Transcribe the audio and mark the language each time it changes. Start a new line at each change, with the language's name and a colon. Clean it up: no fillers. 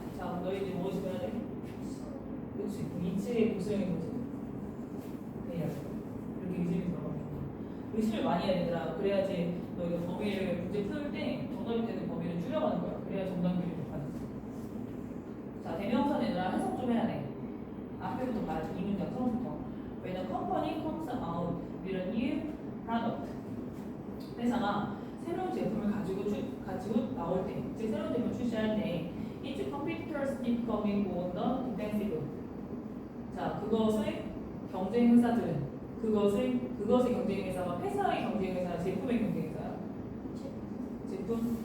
Korean: 자, 너희들 무엇이 해야 돼? 그렇지. 이치의 복수형이 뭐지? 그냥 이렇게 의심이 들어가는 의심을 많이 해야 되더라. 그래야지 너희가 범위를 문제 풀 때 정답이 되는 범위를 줄여가는 거야. 그래야 정답률이 높아지지. 자, 대명사 얘들아 해석 좀 해야 돼. 앞에부터 봐야지. 이 문장 처음부터.
English: When a company comes out with a new product.
Korean: 회사가 새로운 제품을 가지고 나올 때, 즉 새로운 제품을 출시할 때,
English: its competitors keep coming on the defensive.
Korean: 자, 그것의 경쟁 회사들은 그것의 경쟁 회사가 회사의 경쟁 회사, 제품의 경쟁 회사야. 제품.